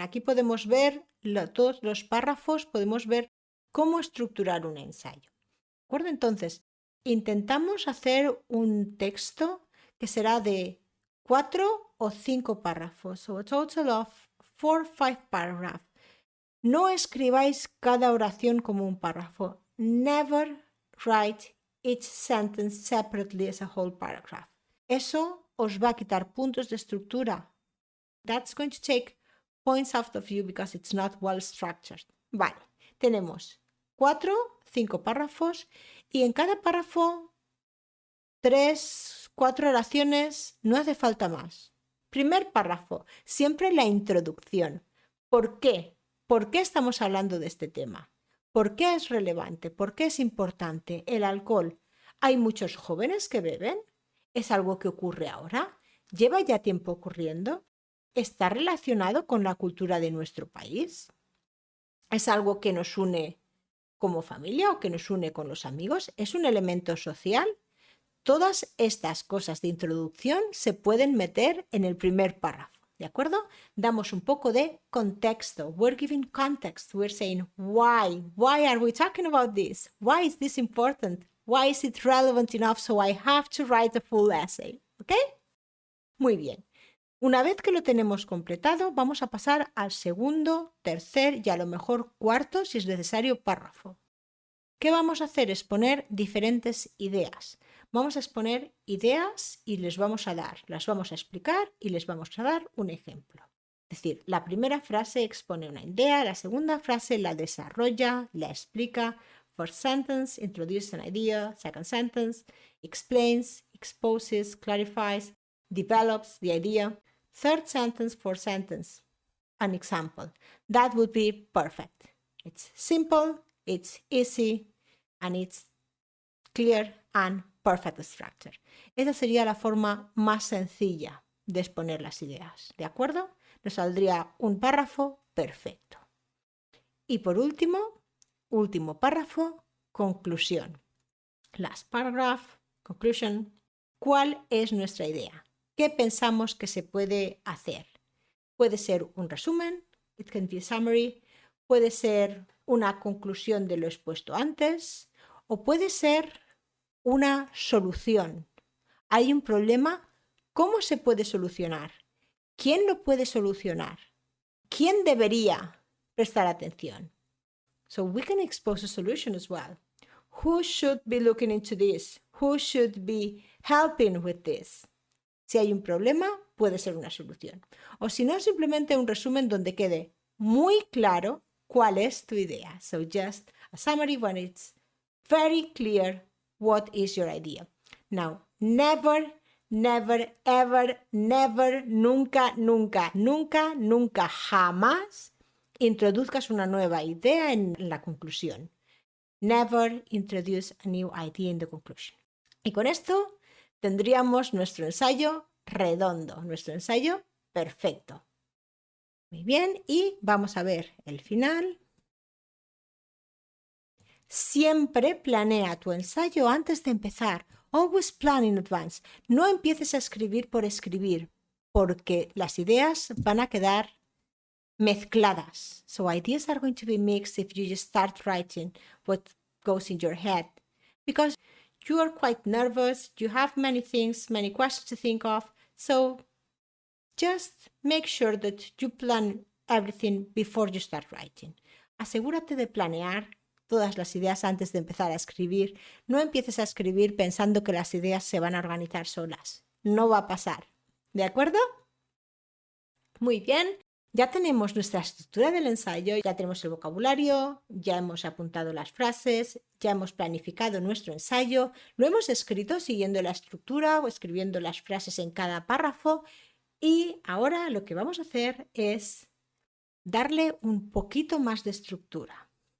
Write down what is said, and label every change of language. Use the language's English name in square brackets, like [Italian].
[Spanish] Aquí podemos ver todos los párrafos, podemos ver cómo estructurar un ensayo. ¿De acuerdo? Entonces, intentamos hacer un texto que será de 4 o 5 párrafos. [English] So a total of 4 or 5 paragraphs. [Spanish] No escribáis cada oración como un párrafo. [English] Never write each sentence separately as a whole paragraph. [Spanish] Eso os va a quitar puntos de estructura. [English] That's going to take points out of you because it's not well structured. [Spanish] Vale, tenemos 5 párrafos y en cada párrafo 3, 4 oraciones, no hace falta más. Primer párrafo, siempre la introducción. ¿Por qué? ¿Por qué estamos hablando de este tema? ¿Por qué es relevante? ¿Por qué es importante el alcohol? ¿Hay muchos jóvenes que beben? ¿Es algo que ocurre ahora? ¿Lleva ya tiempo ocurriendo? ¿Está relacionado con la cultura de nuestro país? ¿Es algo que nos une como familia o que nos une con los amigos? ¿Es un elemento social? Todas estas cosas de introducción se pueden meter en el primer párrafo, ¿de acuerdo? Damos un poco de contexto. [English] We're giving context. We're saying why. Why are we talking about this? Why is this important? Why is it relevant enough so I have to write a full essay? [Spanish] ¿Ok? Muy bien. Una vez que lo tenemos completado, vamos a pasar al segundo, tercer y a lo mejor cuarto, si es necesario, párrafo. ¿Qué vamos a hacer? Es poner diferentes ideas. Vamos a exponer ideas y las vamos a explicar y les vamos a dar un ejemplo. Es decir, la primera frase expone una idea, la segunda frase la desarrolla, la explica. [English] First sentence, introduces an idea. Second sentence, explains, exposes, clarifies, develops the idea. Third sentence, fourth sentence, an example. That would be perfect. It's simple, it's easy, and it's clear and perfect structure. [Spanish] Esa sería la forma más sencilla de exponer las ideas, ¿de acuerdo? Nos saldría un párrafo perfecto. Y por último párrafo, conclusión. [English] Last paragraph, conclusion. [Spanish] ¿Cuál es nuestra idea? ¿Qué pensamos que se puede hacer? Puede ser un resumen, [English] it can be a summary, [Spanish] puede ser una conclusión de lo expuesto antes, o puede ser una solución. Hay un problema, ¿cómo se puede solucionar? ¿Quién lo puede solucionar? ¿Quién debería prestar atención? [English] So we can expose a solution as well. Who should be looking into this? Who should be helping with this? [Spanish] Si hay un problema, puede ser una solución. O si no, simplemente un resumen donde quede muy claro cuál es tu idea. [English] So just a summary when it's very clear what is your idea. Now, never, never, ever, never, [Spanish] nunca, nunca, nunca, nunca, jamás introduzcas una nueva idea en la conclusión. [English] Never introduce a new idea in the conclusion. [Spanish] Y con esto tendríamos nuestro ensayo redondo, nuestro ensayo perfecto. Muy bien, y vamos a ver el final. Siempre planea tu ensayo antes de empezar. [English] Always plan in advance. [Spanish] No empieces a escribir por escribir, porque las ideas van a quedar mezcladas. [English] So ideas are going to be mixed if you just start writing what goes in your head. Because you are quite nervous, you have many things, many questions to think of. So just make sure that you plan everything before you start writing. [Spanish] Asegúrate de planear todas las ideas antes de empezar a escribir. No empieces a escribir pensando que las ideas se van a organizar solas. No va a pasar. ¿De acuerdo? Muy bien. Ya tenemos nuestra estructura del ensayo, ya tenemos el vocabulario, ya hemos apuntado las frases, ya hemos planificado nuestro ensayo, lo hemos escrito siguiendo la estructura o escribiendo las frases en cada párrafo y ahora lo que vamos a hacer es darle un poquito más de estructura.